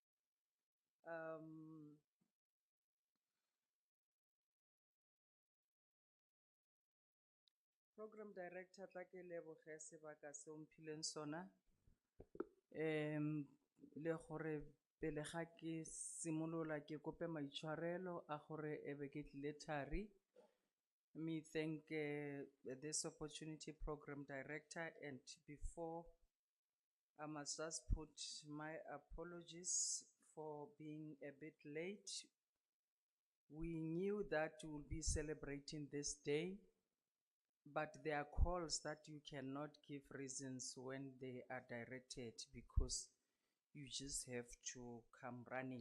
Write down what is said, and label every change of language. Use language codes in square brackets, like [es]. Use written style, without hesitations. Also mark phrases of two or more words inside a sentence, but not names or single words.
[en] Program director [tn] tla ke leboge sebaka se o mphileng sona. Le gore pele ga ke simolola ke kope maitshwarelo a gore e be ke tlile thari. [en] Me thank this opportunity program director, and before I must just put my apologies for being a bit late. We knew that we will be celebrating this day, but there are calls that you cannot give reasons when they are directed because you just have to come running.